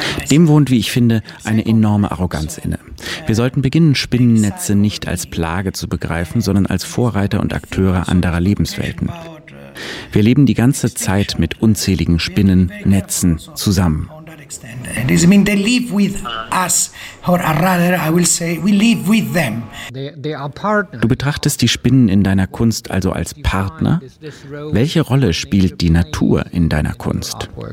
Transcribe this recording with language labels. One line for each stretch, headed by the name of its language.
German: Dem wohnt, wie ich finde, eine enorme Arroganz inne. Wir sollten beginnen, Spinnennetze nicht als Plage zu begreifen, sondern als Vorreiter und Akteure anderer Lebenswelten. Wir leben die ganze Zeit mit unzähligen Spinnennetzen zusammen.
English: Does it mean they live with us, or rather, I will say, we live with them? They are partners.
German: Du betrachtest die Spinnen in deiner Kunst also als Partner. Welche Rolle spielt die Natur in deiner Kunst?